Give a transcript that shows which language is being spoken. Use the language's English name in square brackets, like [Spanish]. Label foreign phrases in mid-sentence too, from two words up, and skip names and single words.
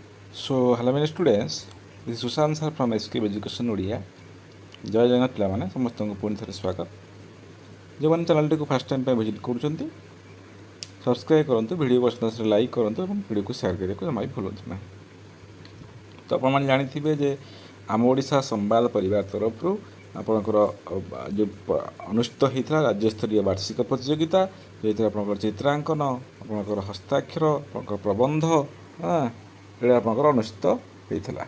[English] So, hello many students, this is Sushant sir from SK Education Odia. [Odia] ଜୟ ଜଗନ୍ନାଥ ପିଲାମାନେ ସମସ୍ତଙ୍କୁ ପୁଣି ଥରେ ସ୍ୱାଗତ। ଯେଉଁମାନେ ଚ୍ୟାନେଲଟିକୁ [English] first time [Odia] ପାଇଁ ଭିଜିଟ୍ କରୁଛନ୍ତି ସବସ୍କ୍ରାଇବ୍ କରନ୍ତୁ, ଭିଡ଼ିଓ ପସନ୍ଦ ଆସିଲେ ଲାଇକ୍ କରନ୍ତୁ ଏବଂ ଭିଡ଼ିଓକୁ ସେୟାର କରିବାକୁ ଜମା ବି ଭୁଲନ୍ତୁ ନାହିଁ। ତ ଆପଣମାନେ ଜାଣିଥିବେ ଯେ ଆମ ଓଡ଼ିଶା ସମ୍ବାଦ ପରିବାର ତରଫରୁ ଆପଣଙ୍କର ଯେଉଁ ଅନୁଷ୍ଠିତ ହୋଇଥିଲା ରାଜ୍ୟସ୍ତରୀୟ ବାର୍ଷିକ ପ୍ରତିଯୋଗିତା, ଯେଉଁଥିରେ ଆପଣଙ୍କର ଚିତ୍ରାଙ୍କନ, ଆପଣଙ୍କର ହସ୍ତାକ୍ଷର, ଆପଣଙ୍କର ପ୍ରବନ୍ଧ ଏଇଟା ଆପଣଙ୍କର ଅନୁଷ୍ଠିତ ହୋଇଥିଲା।